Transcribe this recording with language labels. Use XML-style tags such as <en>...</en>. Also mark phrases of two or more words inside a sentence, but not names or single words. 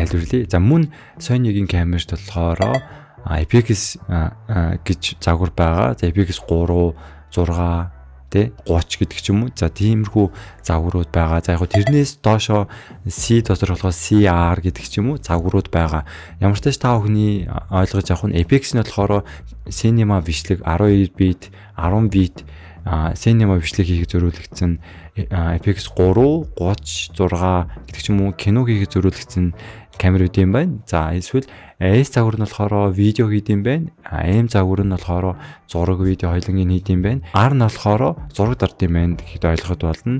<mn>За мөн Sony-гийн камерт болохоор IPX гэж загвар байгаа. За IPX 3, 6, тэ 30 гэдэг ч юм уу. За тиймэрхүү загварууд байгаа. За яг хөө тэрнээс доошо C дотор болохоор CR гэдэг ч юм уу загварууд байгаа. Ямар ч тач та бүхний ойлгож авах нь IPX нь болохоор cinema бичлэг</mn> <en>12 bit, 10 bit cinema</en> <mn>бичлэг хийх зориулагдсан. IPX 3, 36 гэдэг ч юм уу кино хийх зориулагдсан камер үт юм байна. За эсвэл S загвар нь болохоор видео хийд юм байна. M загвар нь болохоор зураг, видео хоёулангийн хийд юм байна. R нь болохоор зураг дард юм байна гэхэд ойлгоход болно.</mn>